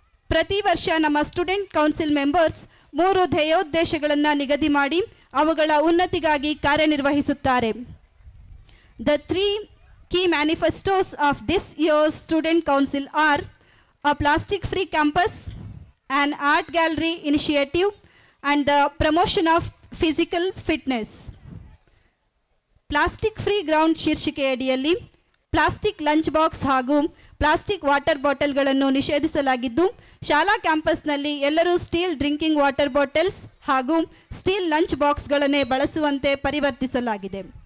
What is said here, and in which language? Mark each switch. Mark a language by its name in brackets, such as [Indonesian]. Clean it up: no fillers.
[Kannada] ಪ್ರತಿ ವರ್ಷ ನಮ್ಮ ಸ್ಟೂಡೆಂಟ್ ಕೌನ್ಸಿಲ್ ಮೆಂಬರ್ಸ್ 3 ಧ್ಯೇಯೋದ್ದೇಶಗಳನ್ನು ನಿಗದಿ ಮಾಡಿ ಅವುಗಳ ಉನ್ನತಿಗಾಗಿ ಕಾರ್ಯನಿರ್ವಹಿಸುತ್ತಾರೆ. [English] The 3 key manifestos of this year's student council are a plastic-free campus, an art gallery initiative, and the promotion of physical fitness. [Kannada] Plastic-free ground ಶೀರ್ಷಿಕೆಯಡಿಯಲ್ಲಿ plastic lunch box ಹಾಗೂ plastic water ಬಾಟಲ್ಗಳನ್ನು ನಿಷೇಧಿಸಲಾಗಿದ್ದು, ಶಾಲಾ ಕ್ಯಾಂಪಸ್ನಲ್ಲಿ ಎಲ್ಲರೂ steel drinking water bottles ಹಾಗೂ steel lunch ಬಾಕ್ಸ್ಗಳನ್ನೇ ಬಳಸುವಂತೆ ಪರಿವರ್ತಿಸಲಾಗಿದೆ.